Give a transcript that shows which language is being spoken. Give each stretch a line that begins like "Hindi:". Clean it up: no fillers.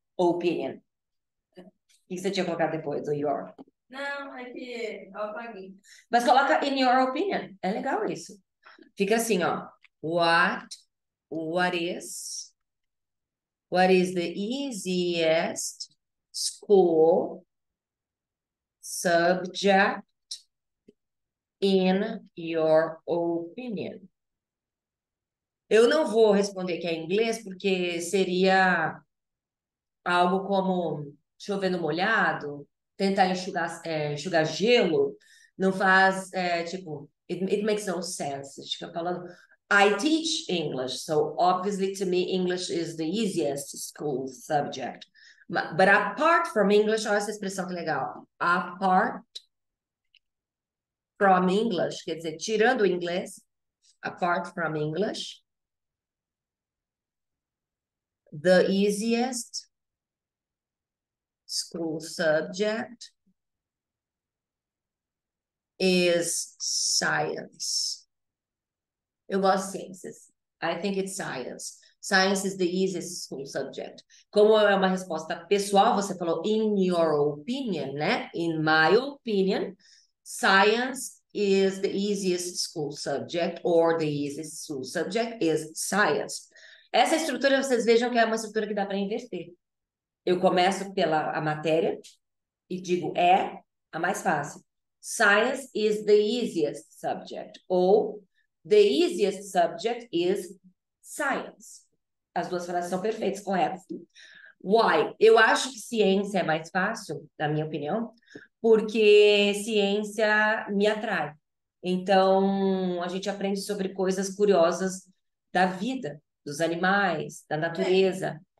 English: opinion.
Portuguese: O que você tinha colocado depois do your? Não, é que eu apaguei. Mas coloca
English: in your opinion.
Portuguese: É legal isso. Fica assim, ó.
English: What is, what is the easiest school subject in your opinion?
Portuguese: Eu não vou responder que é em inglês, porque seria algo como chover no molhado, tentar enxugar, enxugar gelo, não faz, tipo,
English: it makes no sense.
Portuguese: Fica falando,
English: I teach English, so obviously to me English is the easiest school subject. But apart from English,
Portuguese: olha essa expressão que legal.
English: Apart from English,
Portuguese: quer dizer, tirando o inglês,
English: apart from English, the easiest school subject is science.
Portuguese: Eu gosto de ciências.
English: I think it's science. Science is the easiest school subject.
Portuguese: Como é uma resposta pessoal, você falou
English: in your opinion,
Portuguese: né?
English: In my opinion, science is the easiest school subject, or the easiest school subject is science.
Portuguese: Essa estrutura, vocês vejam que é uma estrutura que dá para inverter. Eu começo pela a matéria e digo é a mais fácil.
English: Science is the easiest subject. Ou the easiest subject is science.
Portuguese: As duas frases são perfeitas, corretas.
English: Why?
Portuguese: Eu acho que ciência é mais fácil, na minha opinião, porque ciência me atrai. Então, a gente aprende sobre coisas curiosas da vida, dos animais, da natureza.